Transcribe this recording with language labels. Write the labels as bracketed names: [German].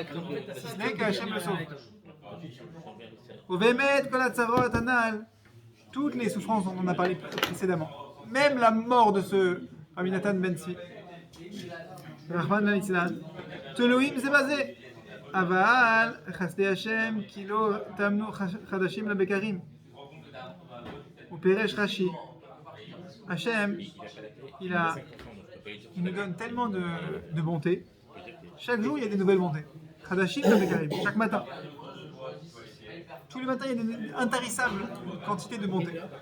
[French] Si ce n'est qu'Hachem le sauve. [Hebrew] ובאמת כל הצרות הנ"ל, [French] toutes les souffrances dont on a parlé précédemment, même la mort de ce Rabbi Nathan ben Tzvi, [Hebrew] רחמנא ליצלן, תלויים זה בזה. אבל חסדי השם כי לא תאמנו חדשים לבקרים. הוא פירש רש"י. [French] Hachem, il nous donne tellement de bonté. Chaque jour, il y a des nouvelles bontés. [Hebrew] Khadashim Bekarim, [French] chaque matin. Tous les matins, il y a une intarissable quantité de bontés.